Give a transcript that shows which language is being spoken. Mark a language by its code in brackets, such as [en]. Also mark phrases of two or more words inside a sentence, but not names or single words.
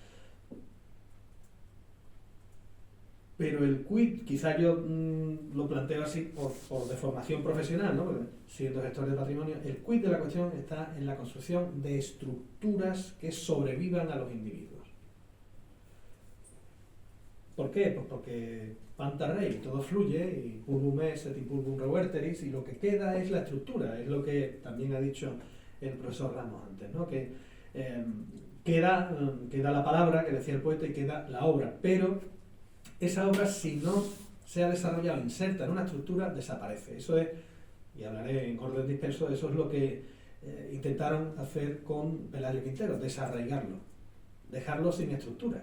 [es] Pero el quid, quizá yo lo planteo así por deformación profesional, ¿no? Porque siendo gestor de patrimonio, el quid de la cuestión está en la construcción de estructuras que sobrevivan a los individuos. ¿Por qué? Pues porque [el] πάντα ῥεῖ, [es] todo fluye, y [la] pulvum est et in pulvum reverteris, [es] y lo que queda es la estructura, es lo que también ha dicho el profesor Ramos antes, ¿no? Que queda la palabra, que decía el poeta, y queda la obra, pero esa obra, si no se ha desarrollado, inserta en una estructura, desaparece. Eso es, y hablaré en orden disperso, eso es lo que intentaron hacer con Pelayo Quintero, desarraigarlo, dejarlo sin estructura.